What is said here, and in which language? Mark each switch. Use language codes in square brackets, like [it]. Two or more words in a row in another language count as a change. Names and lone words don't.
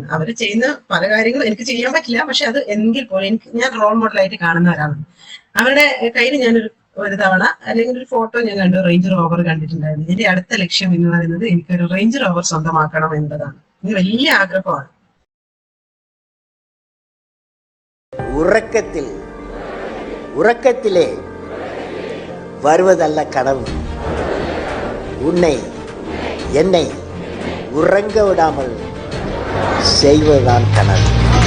[ml] അവർ ചെയ്യുന്ന പല കാര്യങ്ങളും എനിക്ക് ചെയ്യാൻ പറ്റില്ല, പക്ഷെ അത് എങ്കിൽ പോലും ഞാൻ റോൾ മോഡലായിട്ട് കാണുന്ന ഒരാളാണ്. അവരുടെ കയ്യിൽ ഒരു തവണ അല്ലെങ്കിൽ ഒരു ഫോട്ടോ ഞാൻ കണ്ടു, റേഞ്ച് റോവർ കണ്ടിട്ടുണ്ടായിരുന്നു. എന്റെ അടുത്ത ലക്ഷ്യം എന്ന് പറയുന്നത് എനിക്കൊരു റേഞ്ച് റോവർ സ്വന്തമാക്കണം എന്നതാണ്. ഇത് വലിയ ആഗ്രഹമാണ്. [ta] உறக்கத்திலே வருவதல்ல கனவு, உன்னை என்னை உறங்க விடாமல் செய்வதுதான் கனவு.